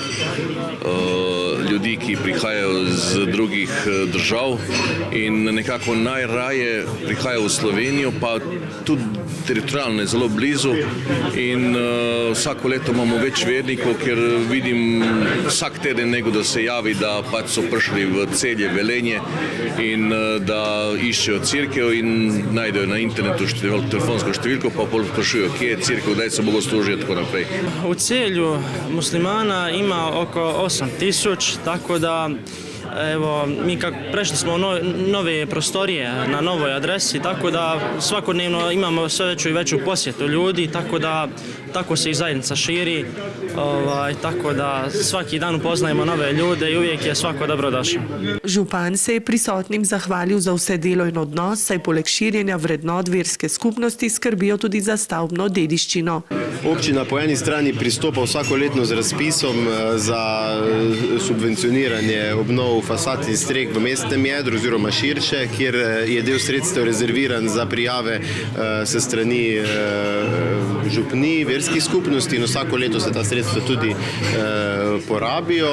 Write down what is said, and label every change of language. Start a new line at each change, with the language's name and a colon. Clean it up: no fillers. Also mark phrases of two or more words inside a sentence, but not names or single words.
Slovenian: ljudi, ki prihajajo z drugih držav in nekako najraje prihajajo v Slovenijo, pa tudi teritorijalno je zelo blizu in vsako leto imamo več vernikov, ker vidim vsak teden nekdo, da se javi, da pač so prišli v Celje, Velenje in da iščejo cerkev in najdejo na internetu telefonsko številko, pa sprašujejo, kje je cerkev, kdaj se bogoslužijo in tako naprej.
Bosnian: U Celju muslimana ima oko 8000, tako da evo, mi prešli smo nove prostorije na novoj adresi, tako da svakodnevno imamo sve veću i veću posjetu ljudi, tako se i zajednica širi, tako da svaki dan upoznajemo nove ljude i uvijek je svako dobrodošao.
Slovenian: Župan se je prisotnim zahvalil za vse delo in odnos, saj poleg širjenja vrednot verske skupnosti skrbijo tudi za stavbno dediščino. Občina po eni strani pristopa vsakoletno z razpisom za subvencioniranje obnov fasad in streh v mestnem jedru oziroma širše, kjer je del sredstev rezerviran za prijave se strani župnij, verskih skupnosti in vsako leto se ta sredstva tudi porabijo.